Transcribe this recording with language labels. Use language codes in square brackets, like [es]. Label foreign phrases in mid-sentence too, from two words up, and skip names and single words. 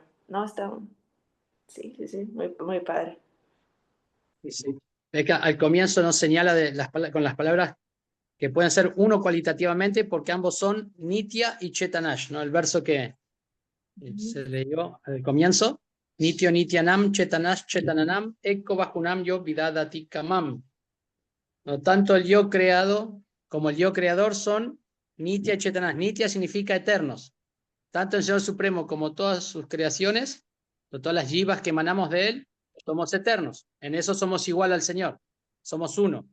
[es] No, sí, muy, muy padre. Sí. Es que al comienzo nos señala con las palabras que pueden ser uno cualitativamente porque ambos son Nitya y Chetanash, ¿no? El verso que se leyó al comienzo. [sa] नित्यो नित्यानां चेतनश् चेतनानाम् एको बहूनां यो विदधाति कामान्. [es] No, tanto el yo creado como el yo creador son Nitya y Chetanash. Nitya significa eternos. Tanto el Señor Supremo como todas sus creaciones, o todas las jivas que emanamos de Él, somos eternos. En eso somos igual al Señor. Somos uno.